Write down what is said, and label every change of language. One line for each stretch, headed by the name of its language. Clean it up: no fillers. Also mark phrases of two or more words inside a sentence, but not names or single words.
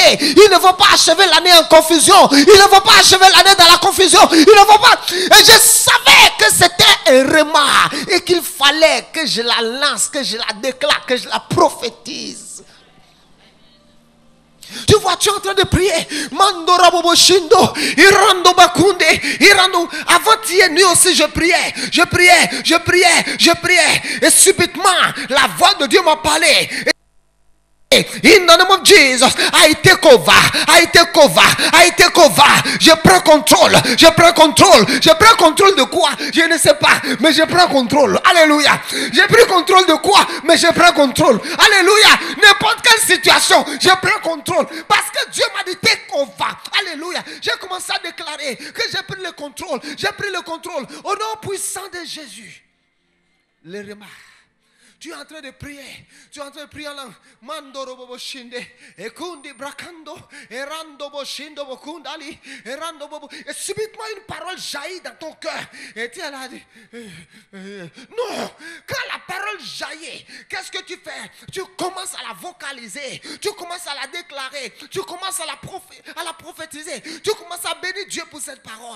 French: Ils ne vont pas achever l'année en confusion. Ils ne vont pas achever l'année dans la confusion. Ils ne vont pas. Et je savais que c'était un remarque et qu'il fallait que je la lance, que je la déclare, que je la prophétise. Tu vois, tu es en train de prier. Mandora bobo shindo, irando bakunde, irando. Avant-hier nuit aussi, je priais. Et subitement, la voix de Dieu m'a parlé.
English: In the name of Jesus, I take over.
French: Je prends contrôle de quoi? Je ne sais pas, mais je prends contrôle. Alléluia. J'ai pris contrôle de quoi? Mais je prends contrôle. Alléluia. N'importe quelle situation, je prends contrôle. Parce que Dieu m'a dit
English: take over.
French: Alléluia. J'ai commencé à déclarer que j'ai pris le contrôle. Au nom puissant de Jésus. Les remarques. Tu es en train de prier. En langue. Mandoro bobo shinde. Ekundi brakando. Erando bo shindo bo kundali. Erando bobo. Et subitement une parole jaillit dans ton cœur. Et tu es là. Non. Quand la parole jaillit, qu'est-ce que tu fais? Tu commences à la vocaliser. Tu commences à la déclarer. Tu commences à la prophétiser. Tu commences à bénir Dieu pour cette parole.